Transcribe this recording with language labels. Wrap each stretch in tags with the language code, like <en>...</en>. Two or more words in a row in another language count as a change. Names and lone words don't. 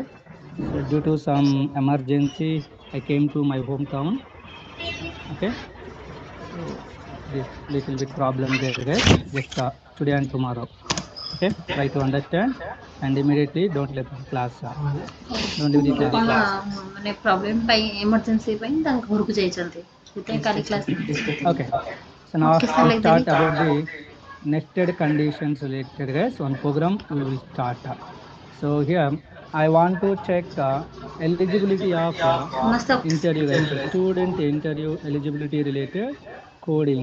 <en>So due to some emergency, I came to my hometown. Okay. So this little bit problem there, guys. Just today and tomorrow. Okay. Try to understand and immediately don't let the class. Don't leave the class.</en> <or>କ'ଣ ମାନେ ପ୍ରୋବ୍ଲେମ୍ ପାଇଁ ଏମର୍ଜେନ୍ସି ପାଇଁ ତାଙ୍କ ଘରକୁ ଯାଇଛନ୍ତି ସେଥିପାଇଁ କାଲି କ୍ଲାସ୍</or> <en>Okay. So now we start about the nested conditions related, guys. One program we will start. So here I want to check eligibility of interview, guys. Student interview eligibility related coding.</en>